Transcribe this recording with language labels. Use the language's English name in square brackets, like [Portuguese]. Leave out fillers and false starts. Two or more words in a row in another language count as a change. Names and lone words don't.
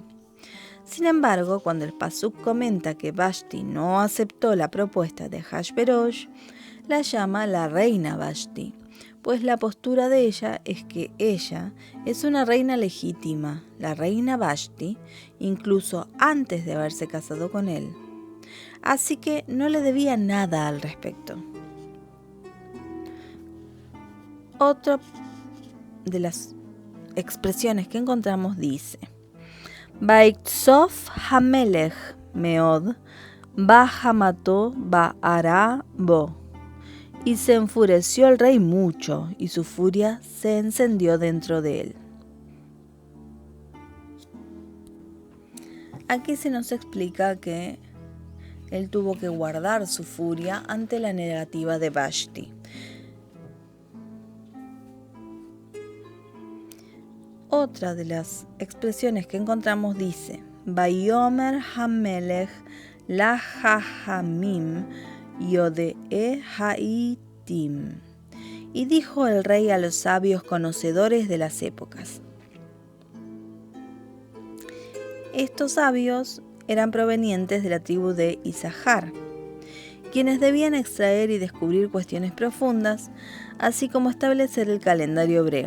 [Spanish] Sin embargo, cuando el pasuk comenta que Vashti no aceptó la propuesta de Ahasverosh, la llama la reina Vashti, pues la postura de ella es que ella es una reina legítima, la reina Vashti, incluso antes de haberse casado con él. Así que no le debía nada al respecto. Otra de las expresiones que encontramos dice: [Hebrew] ויקצוף המלך מאד וחמתו בערה בו. [Spanish] Y se enfureció el rey mucho, y su furia se encendió dentro de él. Aquí se nos explica que él tuvo que guardar su furia ante la negativa de Vashti. Otra de las expresiones que encontramos dice: [Hebrew] ויאמר המלך לחכמים ידעי העתים. [Spanish] Y dijo el rey a los sabios conocedores de las épocas. Estos sabios eran provenientes de la tribu de Isahar, quienes debían extraer y descubrir cuestiones profundas, así como establecer el calendario hebreo.